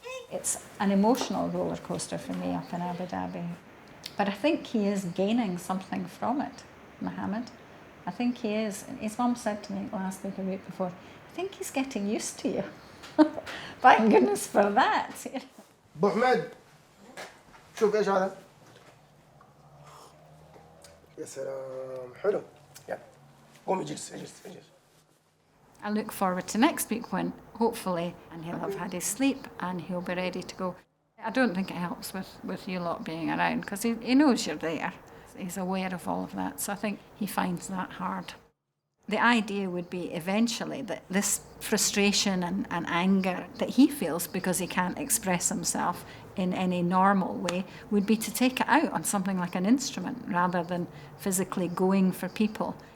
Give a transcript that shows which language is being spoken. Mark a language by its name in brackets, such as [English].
[English] It's an emotional roller coaster for me up in Abu Dhabi. But I think he is gaining something from it, Mohammed. I think he is. His mum said to me last week or the week before, I think he's getting used to you. Thank goodness for that. [Arabic] أبو حميد شوف إيش هذا؟ يا سلام حلو. يلا قوم اجلس. [English] I look forward to next week when, hopefully, and he'll have had his sleep and he'll be ready to go. I don't think it helps with you lot being around, because he knows you're there. He's aware of all of that, so I think he finds that hard. The idea would be eventually that this frustration and anger that he feels because he can't express himself in any normal way would be to take it out on something like an instrument rather than physically going for people.